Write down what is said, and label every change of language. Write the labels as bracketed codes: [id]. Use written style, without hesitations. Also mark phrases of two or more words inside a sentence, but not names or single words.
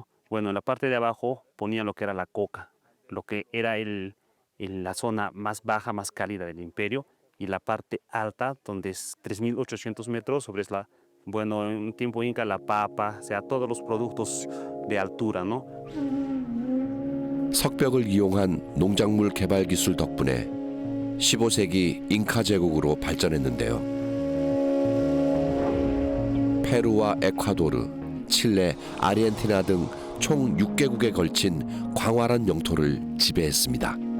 [es] Bueno, en la parte de abajo ponían lo que era la coca, lo que era la zona más baja, más cálida del imperio, y la parte alta, donde es 3.800 metros, sobre bueno, en tiempo inca, la papa, o sea, todos los productos de altura, ¿no? [ko] 석벽을 이용한 농작물 개발 기술 덕분에 15세기 잉카 제국으로 발전했는데요. 페루와 에콰도르, 칠레, 아르헨티나 등 총 6개국에 걸친 광활한 영토를 지배했습니다.